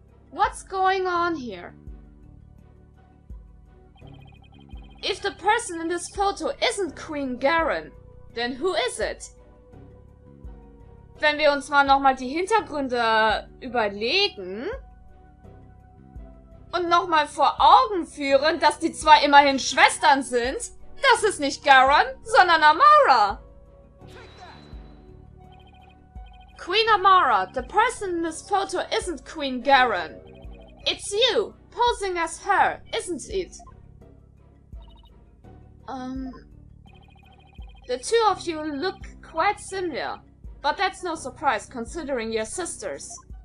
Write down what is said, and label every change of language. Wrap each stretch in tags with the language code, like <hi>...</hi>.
<en>What's going on here? If the person in this photo isn't Queen Jahren, then who is it?</en> <de>Wenn wir uns mal nochmal die Hintergründe überlegen und nochmal vor Augen führen, dass die zwei immerhin Schwestern sind, das ist nicht Jahren, sondern Amara.</de> <en>Queen Amara, the person in this photo isn't Queen Garen. It's you, posing as her, isn't it? The two of you look quite similar, but that's no surprise considering you're sisters.</en>